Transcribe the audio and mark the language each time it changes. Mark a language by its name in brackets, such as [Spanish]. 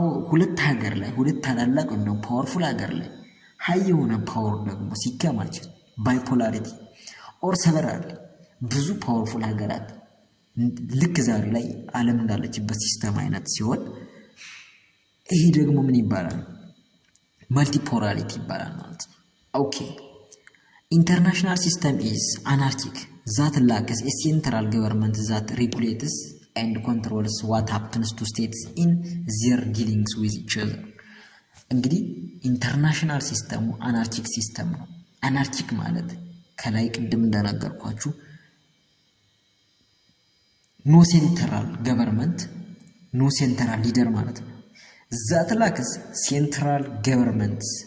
[Amharic] ሁለት ሀገር ላይ ሁለት ታላላቅ ነው ፓወርፉል ሀገር ላይ ሃይ የሆነ ፓወር ደግሞ ሲከማች ባይፖላሪቲ ኦር ሰቨራል ብዙ ፓወርፉል ሀገራት ልክ ዛሬ ላይ ዓለም እንዳለችበት ሲስተም አይነት ሲሆን ይሄ ደግሞ ምን ይባላል? መልቲፖላሪቲ ይባላል ማለት ነው። ኦኬ [English] International system is anarchic that lacks a central government that regulates and controls what happens to states in their dealings with each other. [Amharic] እንግዲህ ኢንተርናሽናል ሲስተሙ አናርኪክ ሲስተም ነው። አናርኪክ ማለት ከላይ ቅድም እንደነገርኳችሁ ኖ ሴንትራል ገቨርንመንት ኖ ሴንትራል ሊደር ማለት ነው። ዛት ላክስ ሴንትራል ገቨርንመንት